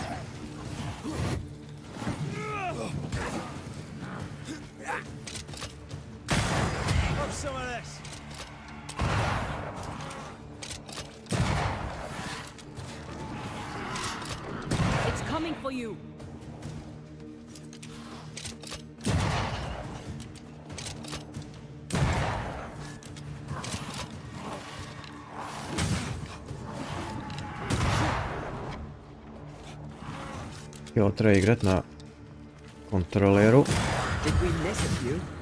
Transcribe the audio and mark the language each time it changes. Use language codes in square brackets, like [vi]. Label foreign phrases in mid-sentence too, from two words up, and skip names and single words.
[en] Have some of this. It's coming for you. [hr] Jo, treba igrat na kontroleru. [en] Did we miss a few?